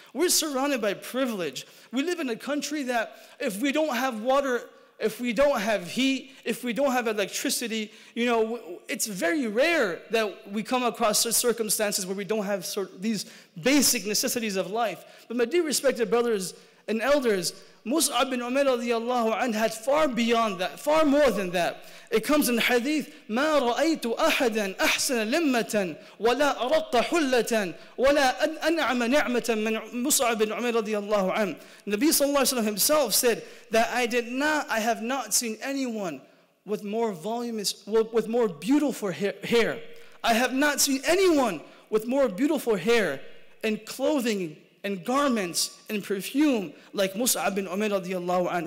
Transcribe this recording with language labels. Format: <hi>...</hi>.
<en>We're surrounded by privilege. We live in a country that if we don't have water, if we don't have heat, if we don't have electricity, it's very rare that we come across such circumstances where we don't have these basic necessities of life. But my dear respected brothers and elders, Mus'ab bin Umair radiyallahu anhu had far beyond that, far more than that. It comes in hadith,</en> <ar>مَا رَأَيْتُ أَحَدًا أَحْسَنَ لِمَّةً وَلَا أَرَقَّ حُلَّةً وَلَا أَنْعَمَ نِعْمَةً مِنْ Mus'ab bin Umair radiyallahu anhu.</ar> <en>Nabi sallallahu alayhi wa sallam himself said that I have not seen anyone with more with more beautiful hair. I have not seen anyone with more beautiful hair and clothing and garments and perfume like Mus'ab bin Umair radiyallahu anhu.</en>